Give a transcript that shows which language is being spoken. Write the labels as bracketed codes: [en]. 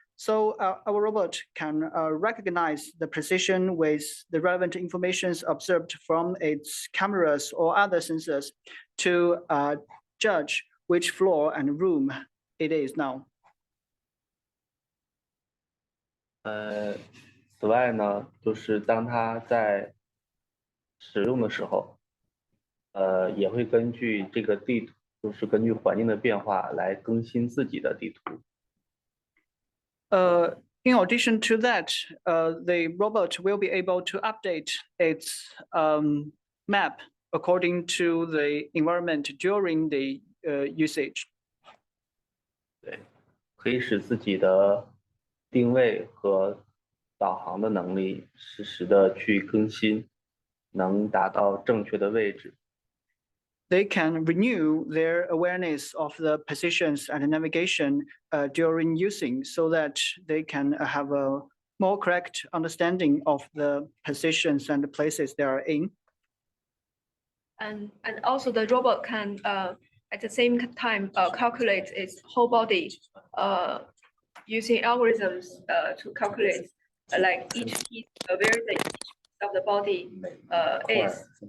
[en] So our robot can recognize the precision with the relevant information observed from its cameras or other sensors to judge which floor and room it is now. [zh] 此外呢，就是当它在使用的时候，也会根据这个地图，就是根据环境的变化来更新自己的地图。 [en] In addition to that, the robot will be able to update its map according to the environment during the usage. [zh] 对，可以使自己的定位和导航的能力实时的去更新，能达到正确的位置。 [en] They can renew their awareness of the positions and navigation during using, so that they can have a more correct understanding of the positions and the places they are in. And also the robot can at the same time calculate its whole body using algorithms to calculate like each piece where the each of the body is.